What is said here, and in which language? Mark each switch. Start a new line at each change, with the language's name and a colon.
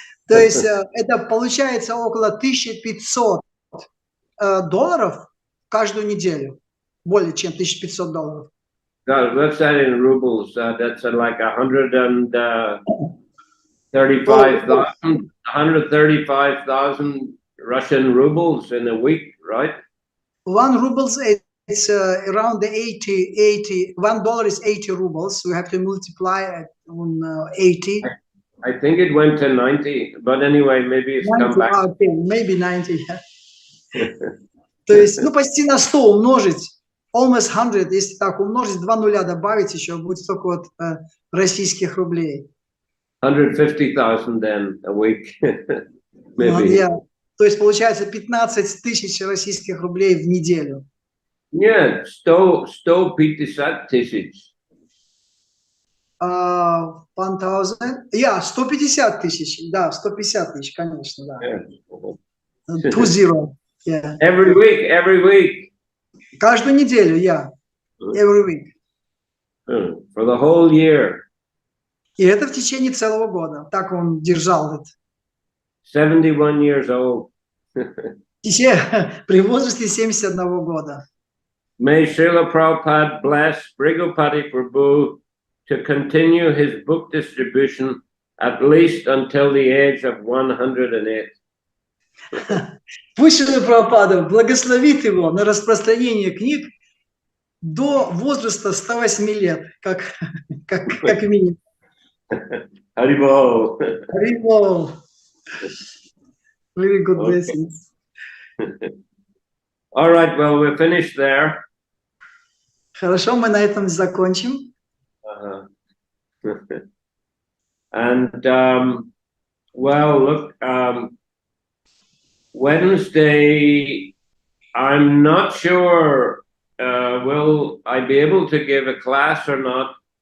Russian: То есть это получается около 1500 долларов каждую неделю. Более чем 1500 долларов.
English: What's that in rubles? That's like 135,000 Russian rubles in a week, right? 1 rubles it's around the 80. $1 is 80 rubles. We have to multiply it on 80. I think it went to 90, but anyway, maybe it's 90, come back. Okay, maybe 90.
Russian: То есть, почти на 100 умножить,
English: almost 100,
Russian: если так умножить, 2 нуля добавить еще, будет столько вот российских рублей.
English: 150,000 then a week, maybe.
Russian: То есть получается 15 тысяч российских рублей в неделю. Нет, 150 тысяч. 1,000, 150 тысяч, да, 150 тысяч, конечно, да.
English: 20, yeah. Every week.
Russian: Каждую неделю,
English: every week. For the whole year.
Russian: И это в течение целого года. Так он держал это. 71 years old. При возрасте 71 года.
English: May Srila Prabhupada bless Brigopati Prabhu to continue his book distribution at least until the age of 108.
Russian: Пусть Шрила Прабхупада благословит его на распространение книг до возраста 108 лет, как минимум. Харибол.
English: Харибол. Very good blessings. All right, well, we're finished there.
Russian: Хорошо, мы на этом закончим.
English: And, well, look, Wednesday, I'm not sure, will I be able to give a class or not?